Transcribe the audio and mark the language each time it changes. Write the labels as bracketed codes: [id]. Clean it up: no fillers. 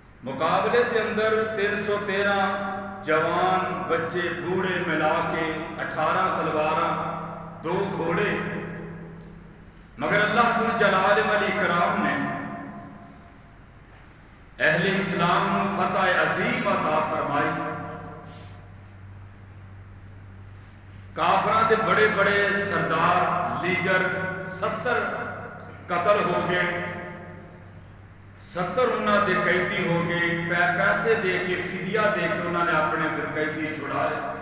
[ur] مقابلے کے اندر 313 جوان بچے بوڑھے ملا کے 18 تلواراں 2 گھوڑے. مگر اللہ ذو جلال والاکرام نے اہل اسلام فتح عظیم عطا فرمائی. [pa] کافراں دے بڑے بڑے سردار لیڈر 70 قتل ہو گئے, 70 انہاں دے قیدی ہو گئے. پیسے دے کے فدیہ دے کے انہاں نے اپنے پھر قیدی چھڑائے.